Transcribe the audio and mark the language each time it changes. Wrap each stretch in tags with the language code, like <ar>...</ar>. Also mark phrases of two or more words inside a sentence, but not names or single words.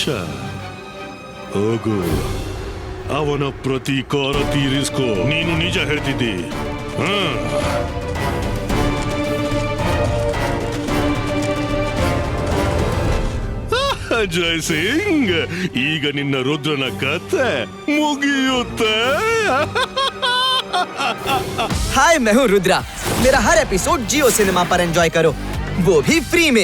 <kn>ಹೋಗು, ಅವನ ಪ್ರತೀಕಾರ ತೀರಿಸ್ಕೋ. ನೀನು ನಿಜ ಹೇಳ್ತಿದ್ದಿ. ಜಯಸಿಂಗ್, ಈಗ ನಿನ್ನ ರುದ್ರನ ಕತೆ ಮುಗಿಯುತ್ತೆ.</kn> <hi>हाय, मैं हूँ रुद्रा। मेरा हर एपिसोड जियो सिनेमा पर एंजॉय करो, वो भी फ्री में।</hi>